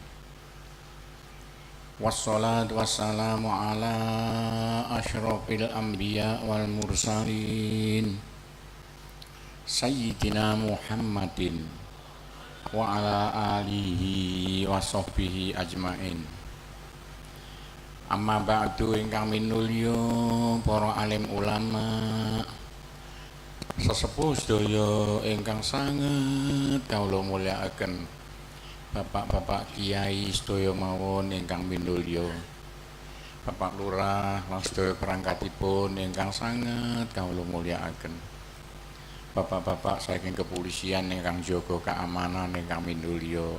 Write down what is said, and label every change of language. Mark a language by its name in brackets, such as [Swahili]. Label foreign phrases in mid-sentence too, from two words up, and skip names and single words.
[Arabic] والصلاة والسلام على أشرف الأنبياء والمرسلين سيدنا محمد وعلى آله وصحبه أجمعين. أما بعد, [Javanese] ingkang minulya para alim ulama, sesepuh sedaya ingkang sanget kawula mulyakaken, bapak-bapak kiai sedaya mawon ingkang minulya, Bapak Lurah lan sedaya perangkatipun ingkang sanget kawula mulyakaken, bapak-bapak saking kepolisian ingkang jaga keamanan ingkang minulya.